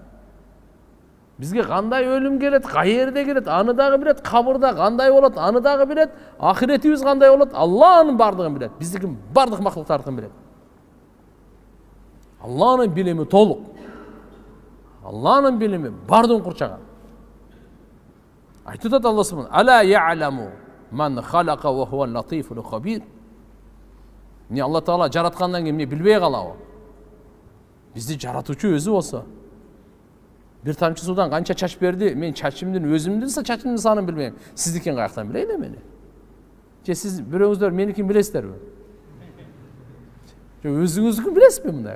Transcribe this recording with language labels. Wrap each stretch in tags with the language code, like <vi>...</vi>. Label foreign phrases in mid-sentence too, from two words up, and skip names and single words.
<ky>Бизге кандай өлүм келет, каерде келет, аны дагы билет, кабырда кандай болот, аны дагы билет, ахиретибиз кандай болот, Алла анын бардыгын билет. Биздики бардык мактуктардын билет. Алланын билими толук. Алланын билими бардыгын курчаган. Айтып атат Алла субхана:</ky> <ar>"ألا يعلم من خلق وهو اللطيف الخبير."</ar> <ky>Не Алла Таала жараткандан кийин эмне билбей калабы? Бизди жаратуучу өзү болсо, бир тамчы судан канча чач берди, мен чачымдын чачымдын санын билбейм. Сиздикин каяктан билейин эмне? Же сиз бирөөңүздөр меникин билесиздерби? Же өзүңүздүкүн билесизби мындай?</ky>